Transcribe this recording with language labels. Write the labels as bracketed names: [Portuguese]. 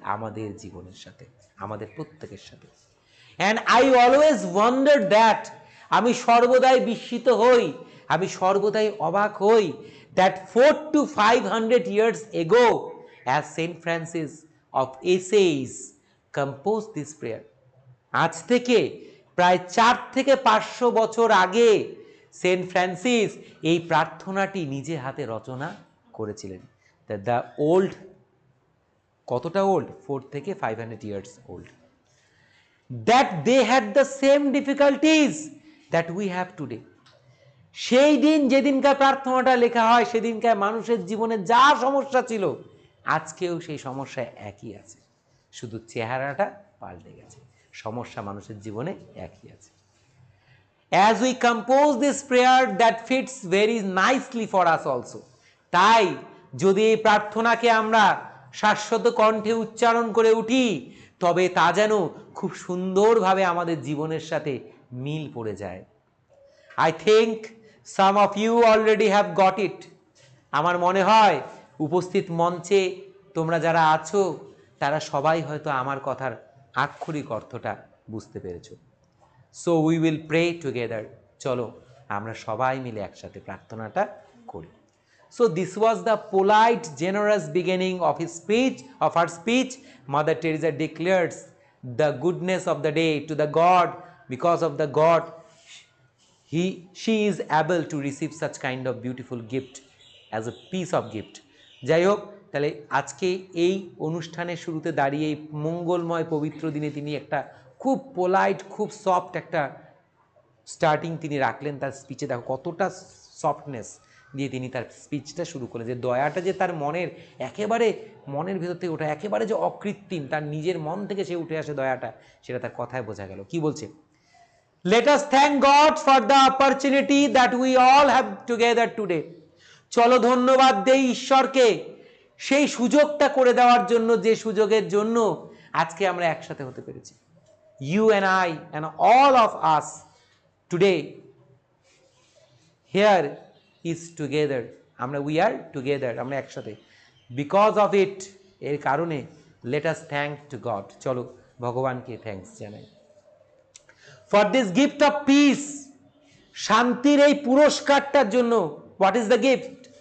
[Bangla] আমাদের জীবনের সাথে, আমাদের প্রত্যেকের সাথে। [English] and I always wonder that, [Bangla] আমি সর্বদাই বিস্মিত হই, আমি সর্বদাই অবাক হই, [English] that 400 to 500 years ago, as Saint Francis of Assisi composed this prayer, [Bangla] আজ থেকে প্রায় 4 থেকে 500 বছর আগে সেন্ট ফ্রান্সিস এই প্রার্থনাটি নিজে হাতে রচনা করেছিলেন। [English] The old, কতটা old? 4 থেকে 500 years old. That they had the same difficulties that we have today. [Bangla] সেই দিন যেদিনকার প্রার্থনাটা লেখা হয়, সেদিনকার মানুষের জীবনে যা সমস্যা ছিল, আজকেও সেই সমস্যা একই আছে, শুধু চেহারাটা পাল্টে গেছে, সমস্যা মানুষের জীবনে একই আছে। [English] As we compose this prayer, that fits very nicely for us also. [Bangla] তাই যদি এই প্রার্থনাকে আমরা শাশ্বত কণ্ঠে উচ্চারণ করে উঠি, তবে তা যেন খুব সুন্দরভাবে আমাদের জীবনের সাথে মিল পড়ে যায়। [English] I think some of you already have got it. [Bangla] আমার মনে হয় উপস্থিত মঞ্চে তোমরা যারা আছো, তারা সবাই হয়তো আমার কথার আক্ষরিক অর্থটা বুঝতে পেরেছো। [English] So we will pray together. [Bangla] চলো আমরা সবাই মিলে একসাথে প্রার্থনাটা করি। [English] So this was the polite, generous beginning of his speech, of her speech. Mother Teresa declares the goodness of the day to the God, because of the God she is able to receive such kind of beautiful gift as a piece of gift. [Bangla] যাই হোক, তাহলে আজকে এই অনুষ্ঠানের শুরুতে দাঁড়িয়ে এই মঙ্গলময় পবিত্র দিনে তিনি একটা খুব পোলাইট, খুব সফট একটা স্টার্টিং তিনি রাখলেন তার স্পিচে। দেখো কতটা সফটনেস দিয়ে তিনি তার স্পিচটা শুরু করলেন, যে দয়াটা যে তার মনের একেবারে মনের ভেতর থেকে ওঠা, একেবারে যে অকৃত্রিম, তার নিজের মন থেকে সে উঠে আসে দয়াটা, সেটা তার কথায় বোঝা গেল। কি বলছে? [English] Let us thank God for the opportunity that we all have together today. [Bangla] চলো ধন্যবাদ দেই ঈশ্বরকে সেই সুযোগটা করে দেওয়ার জন্য, যে সুযোগের জন্য আজকে আমরা একসাথে হতে পেরেছি। [English] You and I and all of us today here is together. we are together, [Bangla] আমরা একসাথে। [English] Because of it, [Bangla] এর কারণে [English] let us thank to God. [Bangla] চলো ভগবানকে থ্যাঙ্কস জানাই। [English] For this gift of peace, [Bangla] শান্তির এই পুরস্কারটার জন্য [English] What is the gift?